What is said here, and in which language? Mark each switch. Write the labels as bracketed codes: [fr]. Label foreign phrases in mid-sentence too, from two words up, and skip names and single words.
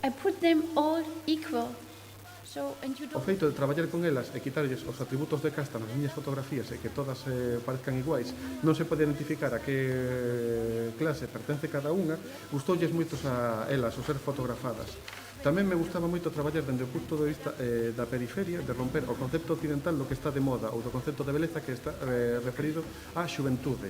[en] I put them all equal. So, and you [gl] O [en] don't... [gl] feito de traballar con elas e quitarlles os atributos de casta nas miñas fotografías e que todas parezcan iguais, non se pode identificar a que clase pertence cada unha, gustoulles moitos a elas o ser fotografadas. Tamén me gustaba moito traballar dende o punto de vista da periferia, de romper o concepto occidental do que está de moda ou do concepto de beleza que está referido á xuventude.